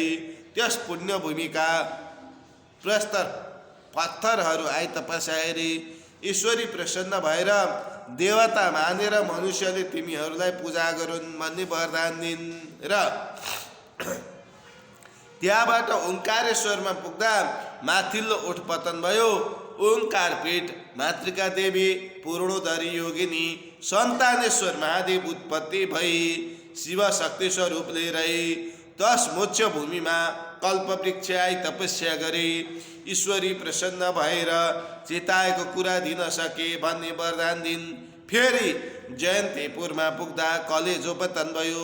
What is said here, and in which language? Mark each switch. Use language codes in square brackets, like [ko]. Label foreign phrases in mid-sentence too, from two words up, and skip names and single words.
[ne] त्यस पुण्यभूमिका प्रस्तर पत्थरहरू आई तपस्या गरे। ईश्वरी प्रसन्न भएर देवता मानेर मनुष्यले तिमीहरूलाई पूजा गरून् भन्ने वरदान दिन्। र त्यहाँबाट ओंकारेश्वरमा पुग्दा माथिल्लो ओठ पतन भयो। ओंकार पीठ मातृका देवी पूर्णोदरी योगिनी सन्तानेश्वर महादेव उत्पत्ति भई शिव शक्ति स्वरूपले रही। तस मोक्ष भूमिमा कल्पवृक्ष आई तपस्या गरे। ईश्वरी प्रसन्न भएर चिताएको कुरा दिन सके भन्ने वरदान दिन। फेरि जयन्तीपुरमा पुग्दा कलेजो पतन भयो।